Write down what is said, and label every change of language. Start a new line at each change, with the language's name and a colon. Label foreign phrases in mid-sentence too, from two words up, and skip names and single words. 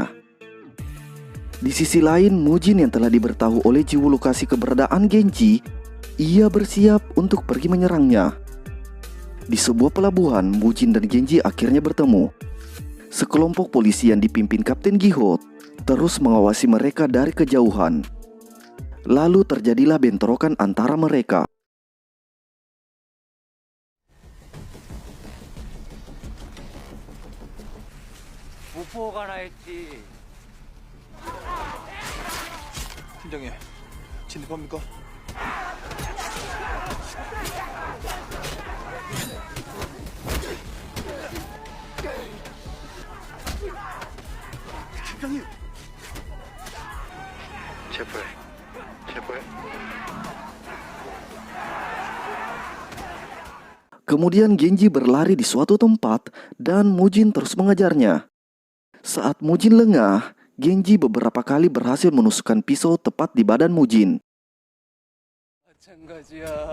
Indonesian: Di sisi lain, Mujin yang telah diberitahu oleh Jiwoo lokasi keberadaan Genji, ia bersiap untuk pergi menyerangnya. Di sebuah pelabuhan, Mujin dan Genji akhirnya bertemu. Sekelompok polisi yang dipimpin Kapten Giho terus mengawasi mereka dari kejauhan. Lalu terjadilah bentrokan antara mereka.
Korean: 못 보고 가라 했지. 팀장님, 진입합니까? 체포해. 체포해.
Indonesian: Kemudian Genji berlari di suatu tempat dan Mujin terus mengejarnya. Saat Mujin lengah, Genji beberapa kali berhasil menusukkan pisau tepat di badan Mujin.
Korean: 마찬가지야.